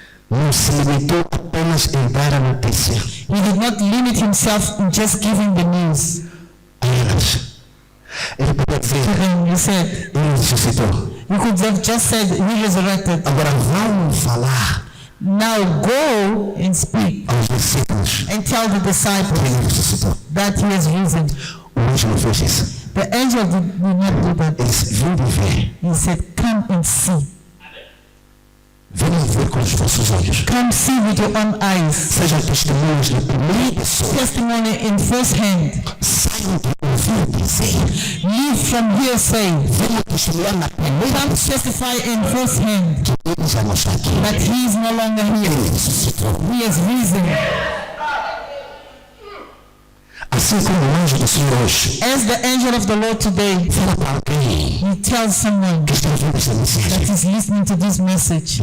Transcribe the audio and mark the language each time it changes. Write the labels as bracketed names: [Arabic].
[Portuguese] não se limitou apenas em dar a notícia [English] did not limit himself in just giving the news. [Portuguese] a elas. Ele podia dizer, [English] To them, he said, [Portuguese] ele ressuscitou. [English] you could have just said, he resurrected. [Portuguese] Agora vamos falar [English] Now go and speak [Portuguese] aos discípulos [English] and tell the [Portuguese] que [English] disciples [Portuguese] ele ressuscitou. [English] that he has risen. [Portuguese] O anjo não fez isso. [English] The angel did not do that. [Portuguese] Ele disse, vem ver. [English] He said, come and see. [Portuguese] Venha ver com os vossos olhos. [English] Come see with your own eyes. [Portuguese] Sejam testemunhas de primeira pessoa. [English] Testimony in first hand. [Portuguese] Saiam de ouvir dizer. [English] Live from hearsay. [Portuguese] Venham testemunhar na primeira [English] Come [Portuguese] pessoa [English] testify in first hand [Portuguese] que ele já não está aqui. [English] that he is no longer here. [Portuguese] Ele ressuscitou. [English] He has risen. [Portuguese] Assim como o anjo do Senhor hoje [English] As the angel of the Lord today, [Portuguese] fala para alguém [English] he tells someone [Portuguese] que está ouvindo essa [English] that [Portuguese] mensagem. [English] is listening to this message,